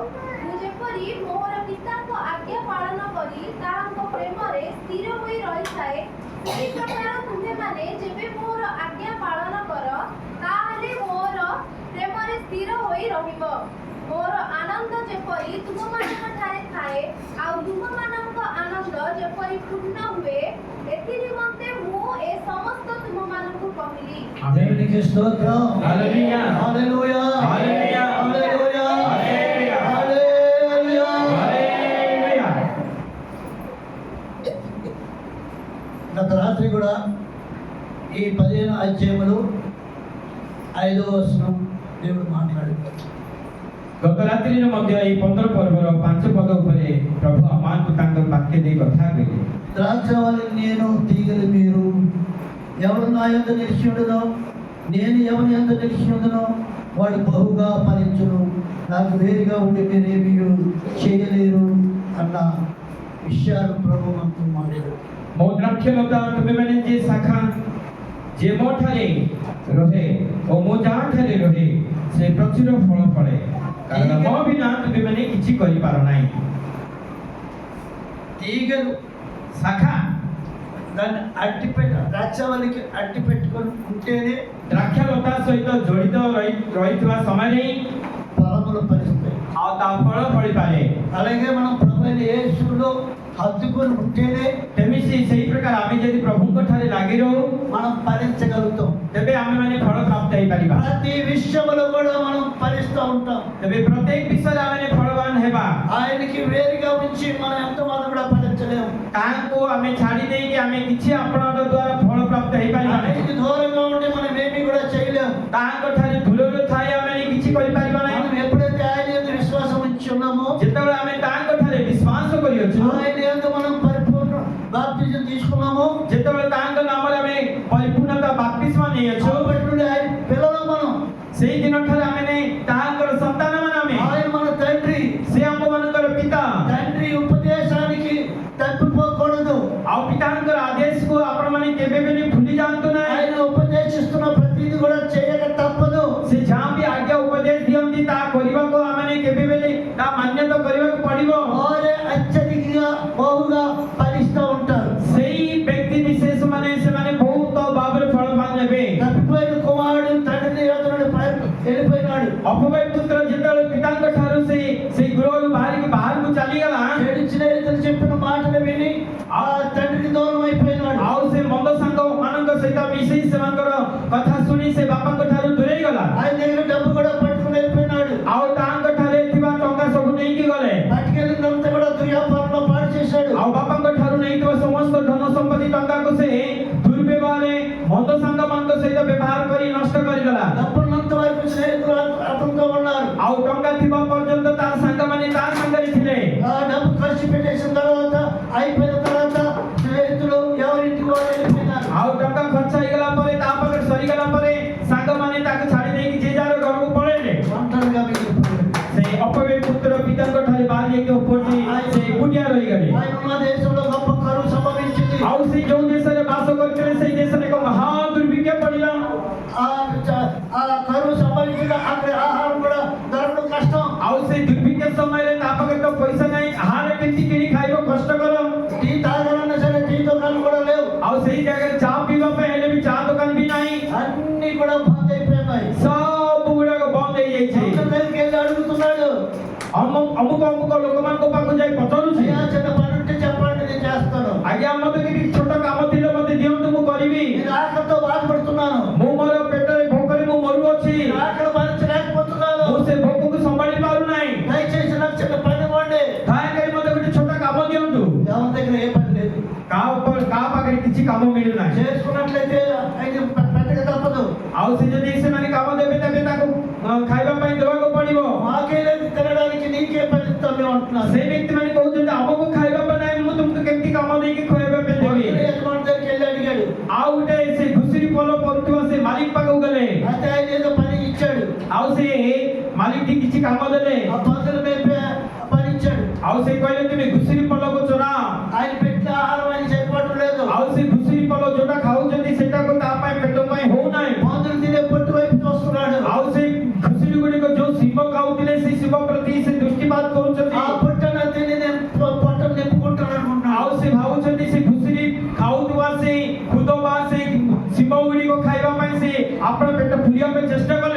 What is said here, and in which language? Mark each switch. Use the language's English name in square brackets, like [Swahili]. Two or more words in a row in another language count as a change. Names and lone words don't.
[Odia] ମୁଁ ଯେପରି ମୋହର ପିତାଙ୍କ ଆଜ୍ଞା ପାଳନ କରି ତାହାଙ୍କ ପ୍ରେମରେ ସ୍ଥିର ହୋଇ ରହିଥାଏ, ସେହି ପ୍ରକାର ତୁମେମାନେ ଯେବେ ମୋର ଆଜ୍ଞା ପାଳନ କର ତାହେଲେ ମୋର ପ୍ରେମରେ ସ୍ଥିର ହୋଇ ରହିବ। ମୋର ଆନନ୍ଦ ଯେପରି ତୁମମାନଙ୍କଠାରେ ଥାଏ ଆଉ ତୁମମାନଙ୍କ ଆନନ୍ଦ ଯେପରି ପୂର୍ଣ୍ଣ ହୁଏ, ଏଥି ନିମନ୍ତେ ମୁଁ ଏ ସମସ୍ତ ତୁମମାନଙ୍କୁ କହିଲି। [Telugu] దేవునికి స్తోత్రం. హల్లెలూయా. హల్లెలూయా. హల్లెలూయా. హల్లెలూయా. హల్లెలూయా. హల్లెలూయా. హల్లెలూయా. గత రాత్రి కూడా ఈ 15 అధ్యాయములు 5వ వచనం దేవుడు మాట్లాడాడు. [Odia] ଗତ ରାତ୍ରିରେ ମଧ୍ୟ ଏହି 15 ପର୍ବର 5 ପଦ ଉପରେ ପ୍ରଭୁ ଆମମାନଙ୍କୁ ତାଙ୍କ ବାକ୍ୟ ଦେଇ କଥା କହିଲେ। [Telugu] ద్రాక్షవల్లి నేను తీగలు మీరు, ఎవడు నా యందు నిలిచి ఉండునో నేను ఎవరి యందు నిలిచి ఉండునో వాడు బహుగా ఫలించును, నాకు వేరుగా ఉండి మీరేమీ చేయలేరు అన్న విషయాలు ప్రభు మనతో మాట్లాడాడు. [Odia] ମୋ ଦ୍ରାକ୍ଷଲତା ତୁମେମାନେ ଯେ ଶାଖା ଯେ ମୋ ଠାରେ ରହେ ଓ ମୁଁ ଯାହା ଠାରେ ରହେ ସେ ପ୍ରଚୁର ଫଳ ଫଳେ, କାରଣ ମୋ ବିନା ତୁମେମାନେ କିଛି କରିପାର ନାହିଁ। [Telugu] తీగలు [Odia] ଶାଖା [Telugu] దాన్ని ద్రాక్షవల్లికి అట్టి పెట్టుకొని ఉంటేనే [Odia] ଦ୍ରାକ୍ଷଲତା ସହିତ ଜଡ଼ିତ ରହିଥିବା ସମୟରେ [Telugu] ఫలములు ఫలిస్తాయి. [Odia] ଆଉ ତା ଫଳ ଫଳିପାରେ। [Telugu] అలాగే మనం ప్రభు యేసులో హత్తుకొని ఉంటేనే [Odia] ସେମିତି ସେଇ ପ୍ରକାର ଆମେ ଯଦି ପ୍ରଭୁଙ୍କ ଠାରେ ଲାଗି ରହୁ [Telugu] మనం ఫలించగలుగుతాం. [Odia] ତେବେ ଆମେମାନେ ଫଳ ପ୍ରାପ୍ତ ହେଇପାରିବା। [Telugu] ప్రతి విషయంలో కూడా మనం ఫలిస్తూ ఉంటాం. [Odia] ତେବେ ପ୍ରତ୍ୟେକ ବିଷୟରେ ଆମେ ଫଳବାନ ହେବା। [Telugu] ఆయనకి వేరుగా ఉంచి మనం ఎంతమంది కూడా ఫలించలేము. [Odia] ତାହାଙ୍କୁ ଆମେ ଛାଡ଼ି ଦେଇକି ଆମେ କିଛି ଆପଣଙ୍କ ଦ୍ୱାରା ଫଳ ପ୍ରାପ୍ତ ହେଇପାରିବା ନାହିଁ। [Telugu] ఆయనకి దూరంగా ఉండి మనం ఏమీ కూడా చేయలేము. [Odia] ତାହାଙ୍କ ଠାରେ ଦୂରରେ ଥାଇ ଆମେ କିଛି କରିପାରିବା ନାହିଁ। [Telugu] మనం ఎప్పుడైతే ఆయన యందు విశ్వాసం ఉంచి ఉన్నామో, [Odia] ଯେତେବେଳେ ଆମେ ତାହାଙ୍କ ଠାରେ ବିଶ୍ୱାସ କରିଅଛୁ, [Telugu] ఆయన యందు మనం పరిపూర్ణ బాప్తిజం తీసుకున్నామో, [Odia] ଯେତେବେଳେ ତାହାଙ୍କ ନାମରେ ଆମେ ପରିପୂର୍ଣ୍ଣତା ବାପ୍ତିସ୍ମ ନେଇଅଛୁ, [Telugu] అప్పటి నుండి ఆయన పిల్లలు మనం. [Odia] ସେଇ ଦିନ ଠାରେ ଆମେ ତାହାଙ୍କର ସନ୍ତାନ ମାନେ ଆମେ [Telugu] ఆయన మన తండ్రి. [Odia] ସେ ଆମମାନଙ୍କର ପିତା। [Telugu] తండ్రి ఉపదేశానికి తప్పిపోకూడదు. [Odia] ଆଉ ପିତାଙ୍କର ଆଦେଶକୁ ଆପଣମାନେ କେବେ ବି ଭୁଲି ଯାଆନ୍ତୁ ନାହିଁ। [Telugu] ఆయన ఉపదేశిస్తున్న ప్రతిదీ కూడా చేయక తప్పదు. [Odia] ସେ ଯାହା ବି ଆଜ୍ଞା ଉପଦେଶ ଦିଅନ୍ତି ତାହା କରିବାକୁ ଆମେ କେବେ ବି ତା ମାନ୍ୟତା କରିବାକୁ ପଡ଼ିବ। [Telugu] వారే అత్యధికంగా బహుగా ఫలిస్తూ ఉంటారు. [Odia] ସେଇ ବ୍ୟକ୍ତି ବିଶେଷ ମାନେ ସେମାନେ ବହୁତ ଭାବରେ ଫଳବାନ ହେବେ। [Telugu] తప్పిపోయిన కుమారుడు తండ్రిని ఎదురు వెళ్ళిపోయినాడు. [Odia] ଅପବାୟ ପୁତ୍ର ଯେତେବେଳେ ପିତାଙ୍କ ଠାରୁ ସେଇ ଗୃହରୁ ବାହାରକୁ ଚାଲିଗଲା, [Telugu] చెడు స్నేహితులు చెప్పిన మాటలు విని ఆ తండ్రికి దూరం అయిపోయినాడు. [Odia] ଆଉ ସେ ମନ୍ଦ ସାଙ୍ଗ ମାନଙ୍କ ସହିତ ମିଶି ସେମାନଙ୍କର କଥା ଶୁଣି ସେ ବାପାଙ୍କ ଠାରୁ ଦୂରେଇ ଗଲା। [Telugu] ఆయన దగ్గర డబ్బు కూడా పట్టుకుని వెళ్ళిపోయినాడు. [Odia] ଆଉ ତାଙ୍କ ଠାରେ ଥିବା ଟଙ୍କା ସବୁ ନେଇକି ଗଲେ। [Telugu] పట్టుకెళ్ళినంతా కూడా దుర్వ్యాపారంలో పాడు చేశాడు. [Odia] ଆଉ ବାପାଙ୍କ ଠାରୁ ନେଇଥିବା ସମସ୍ତ ଧନ ସମ୍ପତ୍ତି ଟଙ୍କାକୁ ସେ ଦୁର୍ବ୍ୟବହାରରେ ମନ୍ଦ ସାଙ୍ଗମାନଙ୍କ ସହିତ ବ୍ୟବହାର କରି ନଷ୍ଟ କରିଦେଲା। [Telugu] డబ్బున్నంత వరకు స్నేహితులు అతనితో ఉన్నారు. [Odia] ଆଉ ଟଙ୍କା ଥିବା పర్যন্ত ତା ସାଙ୍ଗମାନେ ତା ସାଙ୍ଗରେ ଥିଲେ। [Telugu] ఆ డబ్బు ఖర్చు పెట్టేసిన తర్వాత అయిపోయిన తర్వాత స్నేహితులు ఎవరింటికి వాళ్ళు వెళ్ళిపోయినారు. [Odia] ଆଉ ଟଙ୍କା ଖର୍ଚ୍ଚ ହେଇଗଲା ପରେ ତା ପାଖରେ ସରିଗଲା ପରେ ସାଙ୍ଗମାନେ ତାକୁ ଛାଡ଼ି ଦେଇକି ଯେ ଯାହାର ଘରକୁ ପଳେଇଲେ। [Telugu] ఒంటరిగా మిగిలిపోయాడు. [Odia] ସେ ଅପବାୟ ପୁତ୍ର ପିତାଙ୍କ ଠାରେ ବାହାରି ଯାଇକି ଉପରି ସେ ଏକୁଟିଆ ରହିଗଲେ। [Telugu] ఆయన ఉన్న దేశంలో గొప్ప కరువు సంభవించింది. [Odia] ଆଉ ସେ ଯୋଉ ଦେଶରେ ବାସ କରିଥିଲେ ସେଇ ଦେଶରେ ଏକ ମହା ଦୁର୍ଭିକ୍ଷ ପଡ଼ିଲା। [Telugu] ఆ కరువు సంభవించిన అక్కడ ఆహారం కూడా దొరకడం కష్టం. [Odia] ଆଉ ସେ ଦୁର୍ଭିକ୍ଷ ସମୟରେ ତା ପାଖରେ ତ ପଇସା ନାହିଁ, ଆହାର କେମିତି କିଣି ଖାଇବ କଷ୍ଟକର। [Telugu] టీ తాగాలన్నా సరే టీ దుకాణాలు కూడా లేవు. [Odia] ଆଉ ସେଇ ଜାଗାରେ ଚା ପିଇବା ପାଇଁ ହେଲେ ବି ଚା ଦୋକାନ ବି ନାହିଁ। [Telugu] అన్ని కూడా బంద్ అయిపోయినాయి. [Odia] ସବୁ ଗୁଡାକ ବନ୍ଦ ହେଇଯାଇଛି। [Telugu] అందరి దగ్గరికి వెళ్ళి అడుగుతున్నాడు. [Odia] ଅମୁକ ଲୋକମାନେ ବାପାଙ୍କ ପାଖକୁ ଯାଇ ପଚାରୁଛି [Telugu] అయ్యా చిన్న పని ఉంటే చెప్పండి నేను చేస్తాను. [Odia] ଆଜ୍ଞା ମତେ କିଛି ଛୋଟ କାମ ଥିଲେ ମତେ ଦିଅନ୍ତୁ ମୁଁ କରିବି [Telugu] నేను ఆకలితో బాధపడుతున్నాను. [Odia] ମୁଁ ମୋର ପେଟରେ ଭୋକରେ ମୁଁ ମରୁଅଛି [Telugu] నేను ఆకలి భరించలేకపోతున్నాను. [Odia] ମୁଁ ସେ ଭୋକକୁ ସମ୍ଭାଳି ପାରୁନାହିଁ [Telugu] దయచేసి నాకు చిన్న పని ఇవ్వండి. [Odia] ଦୟାକରି ମତେ ଗୋଟେ ଛୋଟ କାମ ଦିଅନ୍ତୁ [Telugu] ఎవరి దగ్గర ఏ పని లేదు. [Odia] କାହା ପାଖରେ କିଛି କାମ ମିଳୁନାହିଁ [Telugu] చేసుకున్నట్లయితే అయితే పెట్టక తప్పదు. [Odia] ଆଉ ସେ ଯଦି ସେମାନେ କାମ ଦେବେ ତେବେ ତାକୁ ଖାଇବା ପାଇଁ ଦେବାକୁ ପଡିବ [Telugu] మాకే లేదు తినడానికి నీకే పని ఇస్తాం మేము అంటున్నారు. [Odia] ସେ ବ୍ୟକ୍ତି ମାନେ କହୁଛନ୍ତି ଆମକୁ ଖାଇବା ପାଇଁ ନାହିଁ ମୁଁ ତୁମକୁ କେମିତି କାମ ଦେଇକି ଖୁଆଇବା ପାଇଁ ଦେବି [Telugu] యజమాని దగ్గరికి వెళ్ళి అడిగాడు. [Odia] ଆଉ ଗୋଟେ ସେ ଘୁଷୁରି ପୋଲ କରୁଥିବା ସେ ମାଲିକ ପାଖକୁ ଗଲେ [Telugu] అయితే ఆయన ఏదో పని ఇచ్చాడు. [Odia] ଆଉ ସେ ମାଲିକଟି କିଛି କାମ ଦେଲେ [Telugu] ఆ పందులు మేపే పని ఇచ్చాడు. [Odia] ଆଉ ସେ କହିଲେ ତୁମେ ଘୁଷୁରି ପୋଲକୁ ଚରାଅ [Telugu] ఆయన పెట్టిన ఆహారం ఆయన సరిపడటం లేదు. [Odia] ଆଉ ସେ ଘୁଷୁରି ପୋଲ ଯୋଉଟା ଖାଉଛନ୍ତି ସେଟାକୁ ତା ପାଇଁ ପେଟ ପାଇଁ ହଉନାହିଁ [Telugu] పందులు తినే పొట్టు వైపు చూస్తున్నాడు. [Odia] ଆଉ ସେ ଘୁଷୁରି ଗୁଡ଼ିକ ଯୋଉ ଶିବ ଖାଉଥିଲେ ସେ ଶିବ ପ୍ରତି ସେ ଦୃଷ୍ଟିପାତ କରୁଛନ୍ତି [Telugu] ఆ పొట్టన తిని నేను పొట్టను నింపుకుంటాను అనుకుంటున్నాడు. [Odia] ଆଉ ସେ ଭାବୁଛନ୍ତି ସେ ଘୁଷୁରି ଖାଉଥିବା ସେ ଖୁଦ ବା ସେ ଶିବ ଗୁଡ଼ିକ ଖାଇବା ପାଇଁ ସେ ଆପଣ ପେଟ ପୁରିବା ପାଇଁ ଚେଷ୍ଟା କଲେ